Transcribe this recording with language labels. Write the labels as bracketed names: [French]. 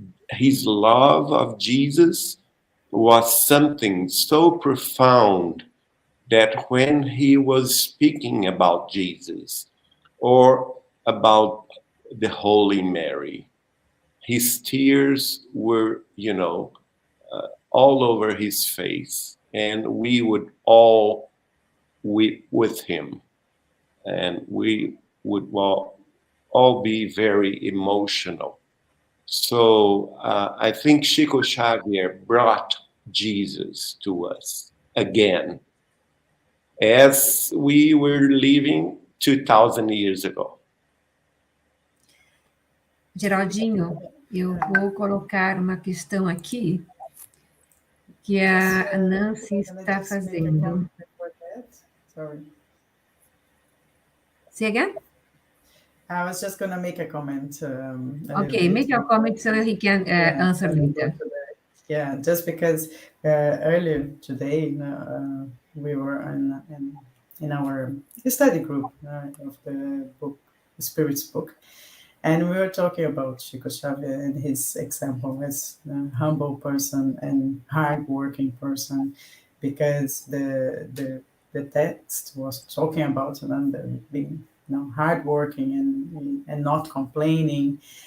[English] His love of Jesus was something so profound that when he was speaking about Jesus or about the Holy Mary, his tears were, all over his face, and we would all weep with him, and we would all be very emotional. So I think Chico Xavier brought Jesus to us again, as we were living 2,000 years ago. [Portuguese] Geraldinho, eu vou colocar uma questão aqui que a Nancy está fazendo. [English] Sorry. Say again? I was just going to make a comment. Okay, make your comment so he can answer later. Yeah, just because earlier today we were in our study group of the book, the Spirit's book, and we were talking about Chico Xavier and his example as a humble person and hardworking person, because the text was talking about being hardworking and not complaining.